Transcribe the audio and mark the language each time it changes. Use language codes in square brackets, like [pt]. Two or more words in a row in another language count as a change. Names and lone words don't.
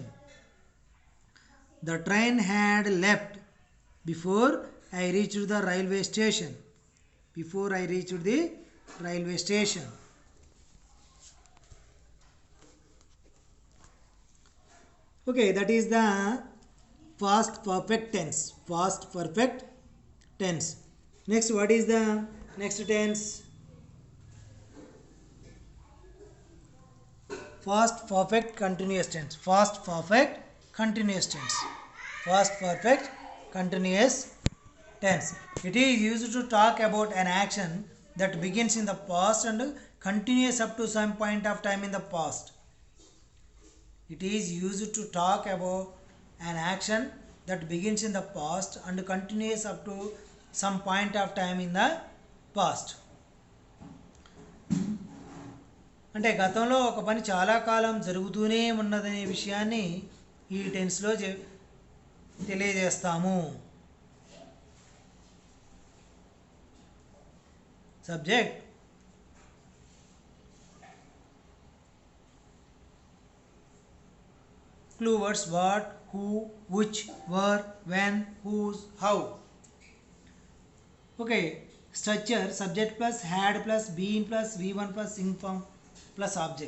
[en] The train had left before I reached the railway station. Before I reached the railway station. Okay, that is the past perfect tense. Past perfect tense. Next, what is the next tense? Past perfect continuous tense. Past perfect continuous tense. Past perfect continuous tense. It is used to talk about an action that begins in the past and continues up to some point of time in the past. It is used to talk about an action that begins in the past and continues up to some point of time in the past. [te] అంటే గతంలో ఒక పని చాలా కాలం జరుగుతూనే ఉన్నదనే విషయాన్ని ఈ టెన్స్లో తెలియజేస్తాము. [en] సబ్జెక్ట్, clue words what, who, which, where, when, whose, how. Okay, structure subject plus had plus been plus v1 plus ing form plus object.